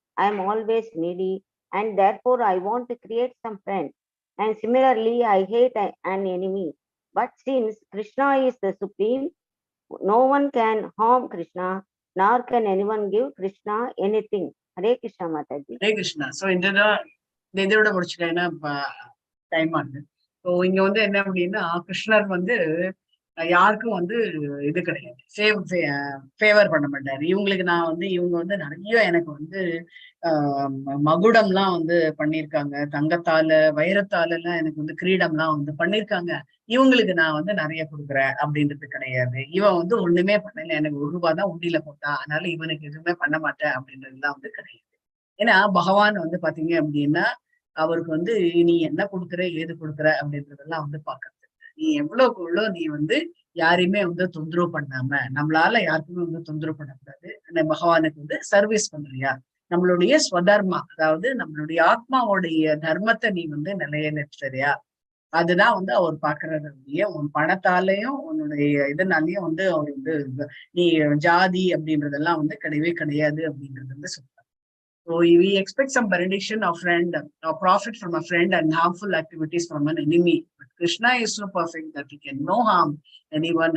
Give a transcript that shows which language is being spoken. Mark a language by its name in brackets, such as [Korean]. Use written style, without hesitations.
[English] I am always needy, and therefore I want to create some friends. And similarly, I hate an enemy. But since Krishna is the supreme, no one can harm Krishna, nor can anyone give Krishna anything. Hare Krishna, Mataji. Hare Krishna. [Tamil] So இதோட முடிச்சுக்க, ஏன்னா time ஆகுது. So இங்க வந்து என்ன அப்படின்னா, கிருஷ்ணர் வந்து யாருக்கும் வந்து இது கிடையாது, ஃபேவர் பண்ண மாட்டாரு. இவங்களுக்கு நான் வந்து இவங்க வந்து நிறைய எனக்கு வந்து மகுடம்லாம் வந்து பண்ணியிருக்காங்க, தங்கத்தால வைரத்தால எல்லாம் எனக்கு வந்து கிரீடம்லாம் வந்து பண்ணியிருக்காங்க. இவங்களுக்கு நான் வந்து நிறைய கொடுக்குறேன் அப்படின்றது கிடையாது. இவன் வந்து ஒண்ணுமே பண்ணல, எனக்கு 1 ரூபாய் தான் உண்டியில போட்டான், அதனால இவனுக்கு எதுவுமே பண்ண மாட்டேன் அப்படின்றதுலாம் வந்து கிடையாது. ஏன்னா பகவான் வந்து பாத்தீங்க அப்படின்னா அவருக்கு வந்து நீ என்ன கொடுக்குற ஏது கொடுக்குற அப்படின்றதெல்லாம் வந்து பாக்குறது. நீ எவ்வளவுக்கு நீ வந்து யாரையுமே வந்து தொந்தரவு பண்ணாம, நம்மளால யாருக்குமே வந்து தொந்தரவு பண்ணக்கூடாது, அந்த பகவானுக்கு வந்து சர்வீஸ் பண்றியா, நம்மளுடைய ஸ்வதர்மா, அதாவது நம்மளுடைய ஆத்மாவுடைய தர்மத்தை நீ வந்து நிலைநிறுத்துறியா, அதுதான் வந்து அவர் பாக்குறதுடைய உன் பணத்தாலையும் உன்னுடைய இதனாலையும் வந்து அவர் வந்து நீ ஜாதி அப்படின்றதெல்லாம் வந்து கிடையவே கிடையாது அப்படின்றது வந்து சொல்றாரு. [English] So we expect some benediction of friend or profit from a friend and harmful activities from an enemy. But Krishna is so perfect that he can no harm anyone.